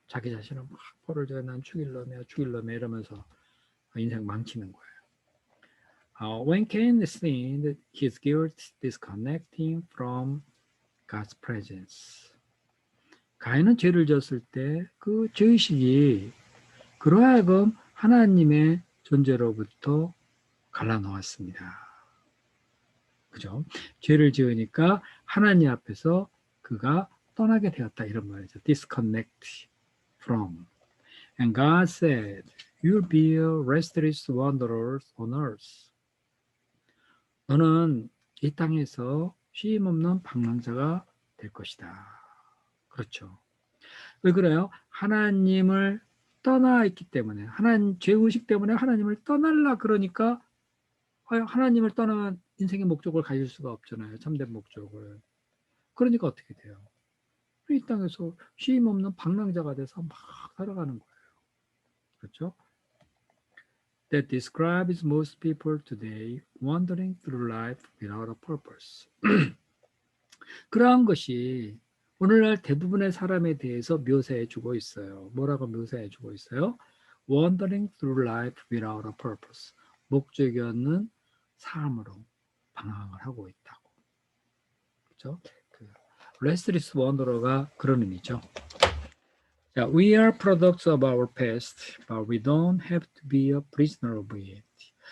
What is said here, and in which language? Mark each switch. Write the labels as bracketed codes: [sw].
[ko] 자기 자신을 막 벌을 줘야 난 죽일 놈이야 이러면서 인생 망치는 거예요. [en] When Cain sinned, his guilt disconnecting from God's presence. [ko] 가인은 죄를 졌을 때 그 죄의식이 그로 하여금 하나님의 존재로부터 갈라놓았습니다. 그죠? 죄를 지으니까 하나님 앞에서 그가 떠나게 되었다 이런 말이죠. [en] Disconnect from. And God said, You'll be a restless wanderer on earth. [ko] 너는 이 땅에서 쉼 없는 방랑자가 될 것이다. 그렇죠. 왜 그래요? 하나님을 떠나 있기 때문에, 죄의식 때문에 하나님을 떠날라 그러니까 하나님을 떠나면 인생의 목적을 가질 수가 없잖아요. 참된 목적을. 그러니까 어떻게 돼요? 이 땅에서 쉼 없는 방랑자가 돼서 막 살아가는 거예요. 그렇죠? [en] That describes most people today wandering through life without a purpose. [ko] 그러한 것이 오늘날 대부분의 사람에 대해서 묘사해 주고 있어요. 뭐라고 묘사해 주고 있어요? [en] Wandering through life without a purpose. [ko] 목적이 없는 삶으로 방황을 하고 있다고. 그렇죠? [en] Restless wanderer [ko] 가 그런 의미죠. 자, [en] we are products of our past, but we don't have to be a prisoner of it.